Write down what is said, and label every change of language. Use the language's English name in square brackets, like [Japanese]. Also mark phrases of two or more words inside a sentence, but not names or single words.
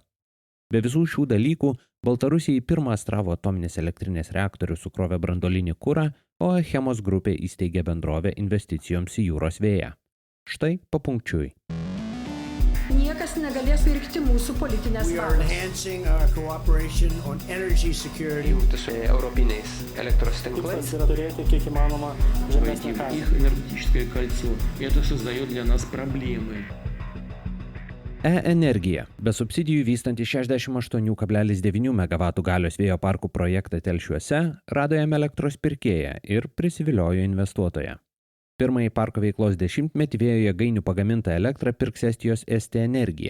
[Lithuanian] Be visų šių dalykų, Baltarusija į pirmą Astravo atominės elektrinės reaktorių sukrovė branduolinį kurą, o Achemos grupė įsteigė bendrovę investicijoms į jūros vėją. Štai papunkčiui. Niekas negalės virkti mūsų politinės valios. Jungti su europiniais elektros tinklais. Yra turėti kiek įmanoma žemesnį kainą. [Russian] Их энергетическое кольцо. Это создает для нас проблемы. [Lithuanian] E-energija, be subsidijų vystanti 68,9 MW galios vėjo parkų projektą Telšiuose, rado jam elektros pirkėją ir prisiviliojo investuotoją. Pirmąjį parko veiklos dešimtmetį vėjo jėgainių pagamintą elektrą pirks Estijos ST Energija.